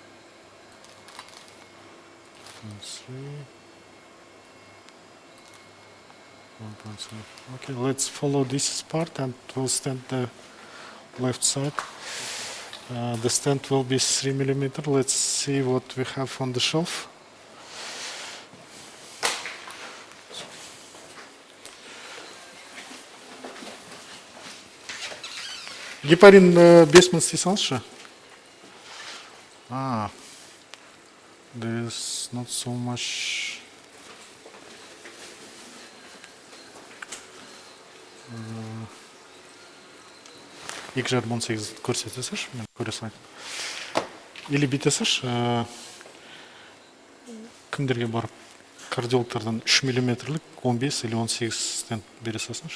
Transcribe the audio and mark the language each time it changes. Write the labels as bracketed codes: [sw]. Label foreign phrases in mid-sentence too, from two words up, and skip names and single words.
[en] 3. 1.7. Okay, let's follow this part and we'll stent the left side. The stent will be 3 mm. Let's see what we have on the shelf. [kk] Гепарин 5 мың істей салшы. [en] There's not so much. [kk] Екі жарым 18 көрсетесіз, мен көре салайын. Или бүйтесіз, кімдерге барып кардиологтардан 3 мм-лік 15 или 18 стент бере салсаңшы.